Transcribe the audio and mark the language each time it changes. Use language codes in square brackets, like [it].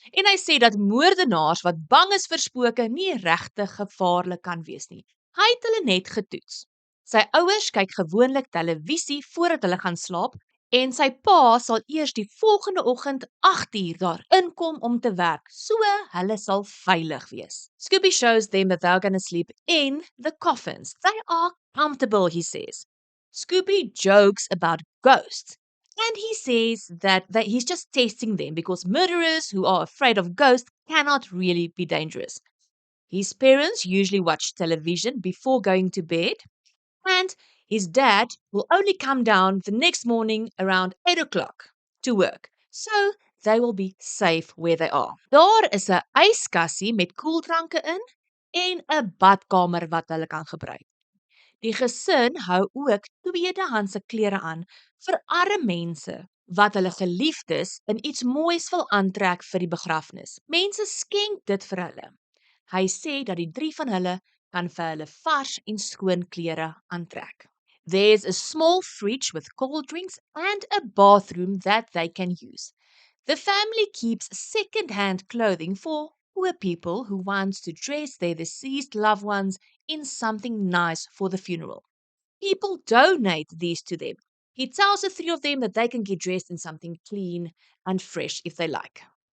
[af] En hy sê dat moordenaars wat bang is vir spooke nie regtig gevaarlik kan wees nie. Hy het hulle net getoets. Sy ouers kyk gewoonlik televisie voordat hulle gaan slaap en sy pa sal eers die volgende oggend 8uur daar inkom om te werk, so hulle sal veilig wees. [en] Scooby shows them that they're going to sleep in the coffins. They are comfortable, he says. Scooby jokes about ghosts. And he says that he's just testing them because murderers who are afraid of ghosts cannot really be dangerous. His parents usually watch television before going to bed, and his dad will only come down the next morning around 8 o'clock to work, so they will be safe where they are. [af] Daar is 'n yskassie met koeldranke in en 'n badkamer wat hulle kan gebruik. Die gesin hou ook tweedehandse klere aan vir arme mense wat hulle geliefdes in iets moois wil aantrek vir die begrafnis. Mense skenk dit vir hulle. Hy sê dat die 3 van hulle kan vir hulle vars en skoon klere aantrek. [en] There's a small fridge with cold drinks and a bathroom that they can use. The family keeps second-hand clothing for poor people who want to dress their deceased loved ones in something nice for the funeral. People donate these to them. He tells the 3 of them that they can get dressed in something clean and fresh if they like.